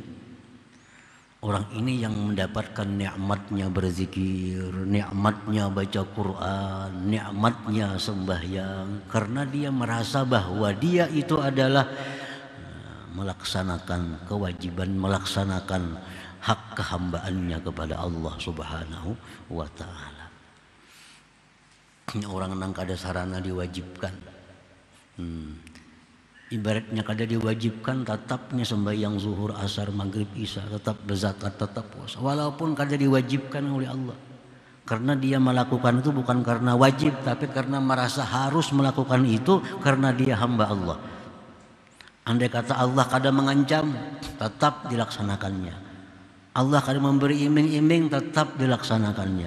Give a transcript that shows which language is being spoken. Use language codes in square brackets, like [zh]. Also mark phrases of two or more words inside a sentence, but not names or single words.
[id] Orang ini yang mendapatkan nikmatnya berzikir, nikmatnya baca Quran, nikmatnya sembahyang, karena dia merasa bahwa dia itu adalah melaksanakan kewajiban, melaksanakan hak kehambaannya kepada Allah [ar] Subhanahu wa ta'ala. [bjn] Orang nang kada sarana diwajibkan, ibaratnya kada diwajibkan, tetapnya sembahyang zuhur, asar, maghrib, isya, tetap berzakat, tetap puasa, walaupun kada diwajibkan oleh Allah. [id] Karena dia melakukan itu bukan karena wajib, tapi karena merasa harus melakukan itu karena dia hamba Allah. Andai kata Allah kadang mengancam, tetap dilaksanakannya. Allah kadang memberi iming-iming, tetap dilaksanakannya.